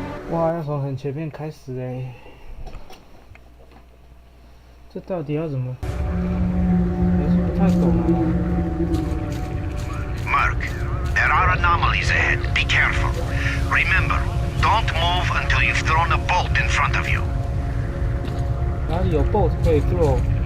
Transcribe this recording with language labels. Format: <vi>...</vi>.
<zh>哇，要从很前面开始哎，这到底要怎么？还是不太懂啊。</zh> <en>Merc, there are anomalies ahead. Be careful. Remember, Don't move until you've thrown a bolt in front of you.</en> <zh>哪里有 bolt 可以做？</zh>